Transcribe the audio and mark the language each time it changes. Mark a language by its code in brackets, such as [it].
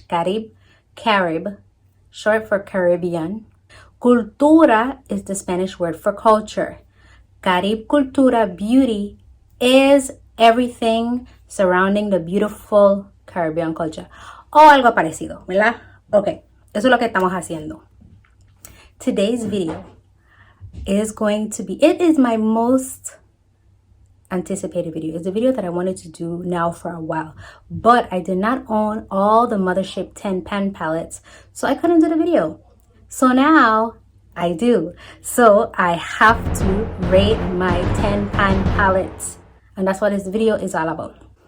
[en] Carib, short for Caribbean. Cultura is the Spanish word for culture. CaribCultura Beauty is everything surrounding the beautiful Caribbean culture. [es] O algo parecido, ¿verdad? Ok, eso es lo que estamos haciendo. [en] Today's video is going to be, it is my most anticipated video. It's a video that I wanted to do now for a while, but I did not own all the Mothership 10 pan palettes, so I couldn't do the video. So now I do. So I have to rate my 10 pan palettes, and that's what this video is all about.